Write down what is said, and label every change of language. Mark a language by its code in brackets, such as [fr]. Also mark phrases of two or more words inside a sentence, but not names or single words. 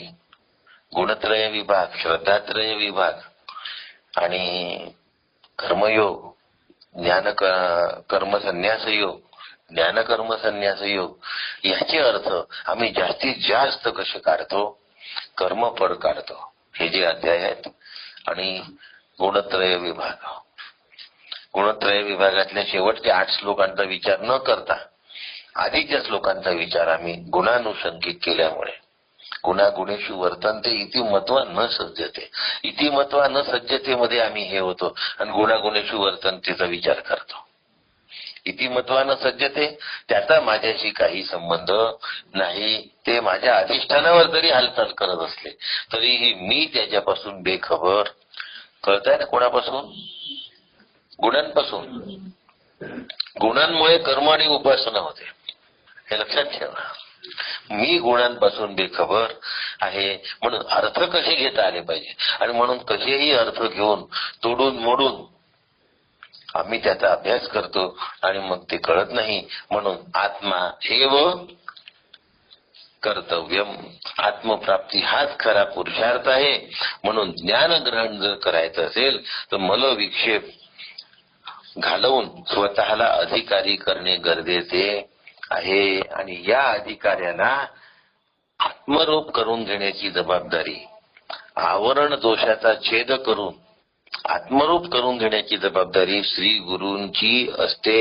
[mr] गुणत्रय विभाग, श्रद्धात्रय विभाग आणि कर्मयोग, ज्ञान कर्म संन्यास योग, ज्ञान कर्म संन्यास योग, याचे अर्थ आम्ही जास्तीत जास्त कसे काढतो? कर्मफळ काढतो. हे जे अध्याय आहेत. आणि गुणत्रय विभाग, गुणत्रय विभागातल्या शेवटच्या 8 श्लोकांचा विचार न करता आधीच्या श्लोकांचा विचार आम्ही गुणानुषंगिक केल्यामुळे [sa] गुणागुणेषु वर्तन्ते इति मत्वा न सज्जते, इति मत्वा न [mr] सज्जतेमध्ये आम्ही हे होतो आणि गुणागुणेषु वर्तन्तेचा विचार करतो. [sa] इति मत्वा न सज्जते त्याचा माझ्याशी काही संबंध नाही. [mr] ते माझ्या अधिष्ठानावर जरी हालचाल करत असले तरीही मी त्याच्यापासून बेखबर. कळताय ना? कोणापासून? गुणांपासून. गुणांमुळे कर्म आणि उपासना होते, हे लक्षात ठेवा. मी गुणांपासून बेखबर आहे. म्हणून अर्थ कसे घेता आले पाहिजे आणि म्हणून कसेही अर्थ घेऊन तोडून मोडून आम्ही त्याचा अभ्यास करतो आणि मग ते कळत नाही. म्हणून [sa] आत्मा एव कर्तव्यम, [mr] आत्मप्राप्ती हाच खरा पुरुषार्थ आहे. म्हणून ज्ञान ग्रहण जर करायचं असेल तर मलविक्षेप घालवून स्वतःला अधिकारी करणे गरजेचे आहे. आणि या अधिकार्याला आत्मरूप करून घेण्याची जबाबदारी, आवरण दोषाचा छेद करून आत्मरूप करून घेण्याची जबाबदारी श्री गुरूंची असते.